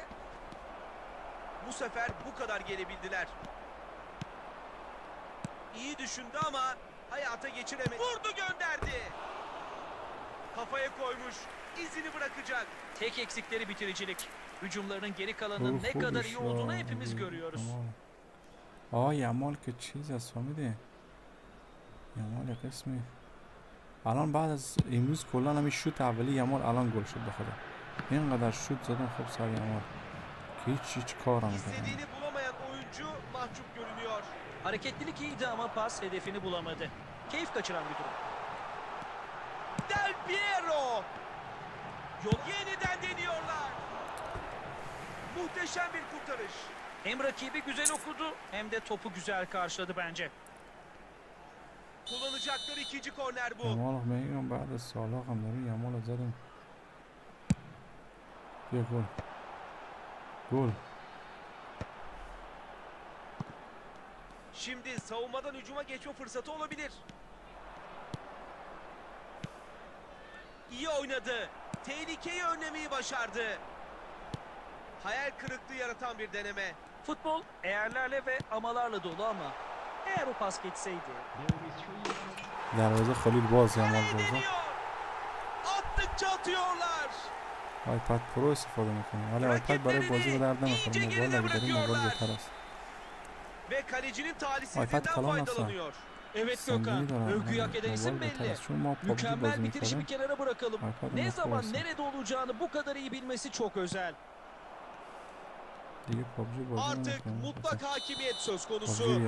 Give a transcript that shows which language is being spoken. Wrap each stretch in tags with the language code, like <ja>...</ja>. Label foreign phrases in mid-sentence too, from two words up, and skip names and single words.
<tr>Bu sefer bu kadar gelebildiler. İyi düşündü ama hayata geçiremedi. Vurdu gönderdi. Kafaya koymuş. İzini bırakacak. Tek eksikleri bitiricilik. Hücumlarının geri kalanının ne kadar iyi olduğunu hepimiz görüyoruz.</tr> <fa>یمال که چیز است فهمیدی یمال یک اسمی الان بعد از امروز کلا همین شوت اولی یمال الان گل شد بخدا اینقدر شوت زدم خب سر یمال که hiç کار نمیکنه</fa> <tr>İstediğini bulamayan oyuncu mahcup görünüyor. Hareketlilik iyiydi ama pas hedefini bulamadı. Keyif kaçıran bir durum. Del Piero. Yol yeniden deniyorlar. Muhteşem bir kurtarış. Hem rakibi güzel okudu hem de topu güzel karşıladı bence. Kullanacakları ikinci korner bu.</tr> <fa>یمال میگم بعد از سالا هم داره یمال زدم بیا گل</fa> <tr>Şimdi savunmadan hücuma geçme fırsatı olabilir. İyi oynadı. Tehlikeyi önlemeyi başardı. Hayal kırıklığı yaratan bir deneme. Futbol eğerlerle ve amalarla dolu ama eğer o pas geçseydi.</tr> <fa>دروازه خلیل باز یمال</fa> <tr>Kaleyi</tr> <fa>بازه</fa> <tr>deniyor. Attıkça atıyorlar.</tr> <fa>آیپد پرو استفاده میکنه ولی آیپد برای بازی به درد نمیخوره موبایل اگه داری موبایل بهتر است</fa> <tr>Ve kalecinin iPad talihsizliğinden kalan faydalanıyor. Evet Gökhan, övgüyü hak eden isim belli. Mükemmel bitirişi bir kenara bırakalım. Ne zaman nerede olacağını bu kadar iyi bilmesi çok özel. Artık mutlak hakimiyet söz konusu.</tr>